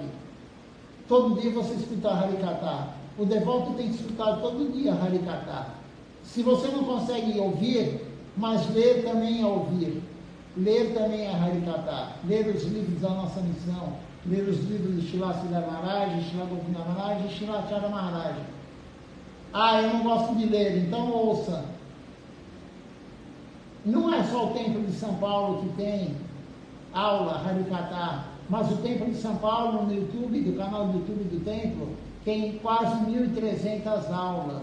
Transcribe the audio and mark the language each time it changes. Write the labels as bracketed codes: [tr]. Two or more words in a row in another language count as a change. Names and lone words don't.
[pt] Todo dia você escuta Harikata. O devoto tem que escutar todo dia Harikata. Se você não consegue ouvir, mas ler também é ouvir. Ler também é Harikata. Ler os livros da nossa missão. Ler os livros de Srila Siddhar Maharaj, Srila Govinda Maharaj e Srila Acharya Maharaj. Ah, eu não gosto de ler, então ouça. Não é só o Templo de São Paulo que tem aula Harikata, mas o Templo de São Paulo no YouTube, do canal do YouTube do Templo, tem quase 1.300 aulas.